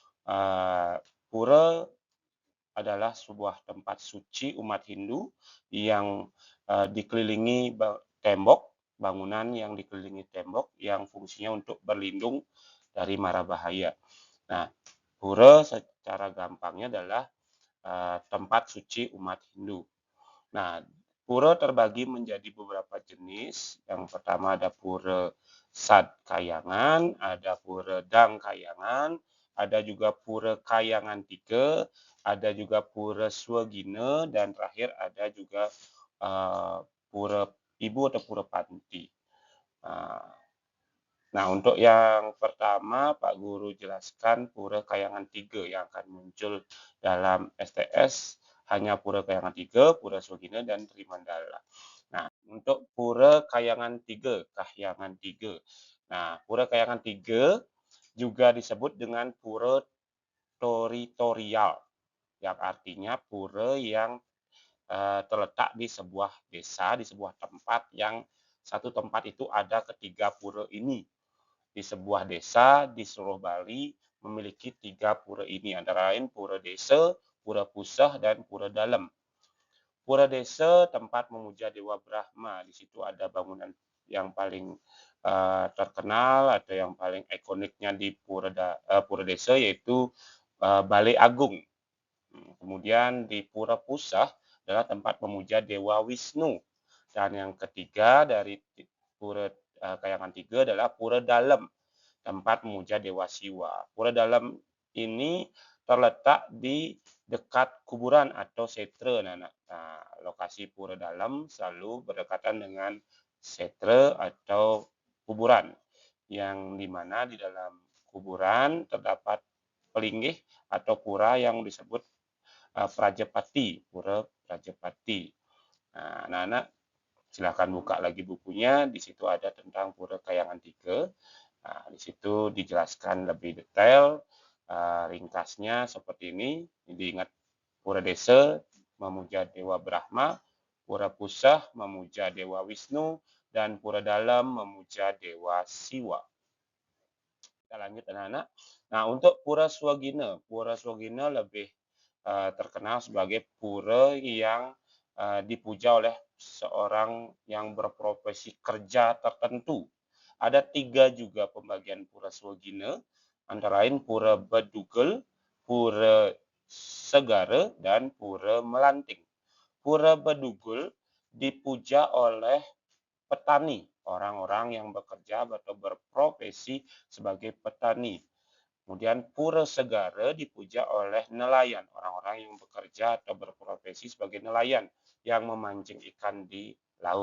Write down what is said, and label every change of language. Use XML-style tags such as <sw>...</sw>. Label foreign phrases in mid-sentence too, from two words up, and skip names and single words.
<id>Pura adalah sebuah tempat suci umat Hindu yang dikelilingi tembok, bangunan yang dikelilingi tembok yang fungsinya untuk berlindung dari mara bahaya. Nah, pura secara gampangnya adalah tempat suci umat Hindu. Nah, pura terbagi menjadi beberapa jenis. Yang pertama ada pura Sad Kayangan, ada pura Dang Kayangan, ada juga pura Kayangan 3, ada juga pura Swagina, dan terakhir ada juga pura Ibu atau pura Panti. Nah, untuk yang pertama Pak Guru jelaskan Pura Kayangan 3 yang akan muncul dalam STS hanya Pura Kayangan 3, Pura Swagina, dan Trimandala. Nah, untuk Pura Kayangan 3, Kahyangan 3. Nah, Pura Kayangan 3 juga disebut dengan Pura Toritorial, yang artinya pura yang terletak di sebuah desa, di sebuah tempat yang satu tempat itu ada ketiga pura ini. Di sebuah desa di seluruh Bali memiliki 3 pura ini, antara lain Pura Desa, Pura Pusah, dan Pura Dalem. Pura Desa tempat memuja Dewa Brahma. Di situ ada bangunan yang paling terkenal atau yang paling ikoniknya di Pura Desa yaitu Balai Agung. Kemudian di Pura Pusah adalah tempat memuja Dewa Wisnu. Dan yang ketiga dari Pura Kayangan 3 adalah Pura Dalem, tempat memuja Dewa Siwa. Pura Dalem ini terletak di dekat kuburan atau setra. Nah, lokasi Pura Dalem selalu berdekatan dengan setra atau kuburan, yang dimana di dalam kuburan terdapat pelinggih atau pura yang disebut Prajapati, Pura Prajapati. Nah, anak-anak silahkan buka lagi bukunya, di situ ada tentang Pura Kayangan 3. Nah, di situ dijelaskan lebih detail, ringkasnya seperti ini. Diingat Pura Desa memuja Dewa Brahma, Pura Pusah memuja Dewa Wisnu, dan Pura Dalem memuja Dewa Siwa. Kita lanjut anak-anak. Nah, untuk Pura Swagina lebih terkenal sebagai pura yang dipuja oleh seorang yang berprofesi kerja tertentu. Ada 3 juga pembagian Pura Swagina, antara lain Pura Bedugel, Pura Segara, dan Pura Melanting. Pura Bedugel dipuja oleh petani, orang-orang yang bekerja atau berprofesi sebagai petani. Kemudian Pura Segara dipuja oleh nelayan, orang-orang yang bekerja atau berprofesi sebagai nelayan yang memancing ikan di laut.</id>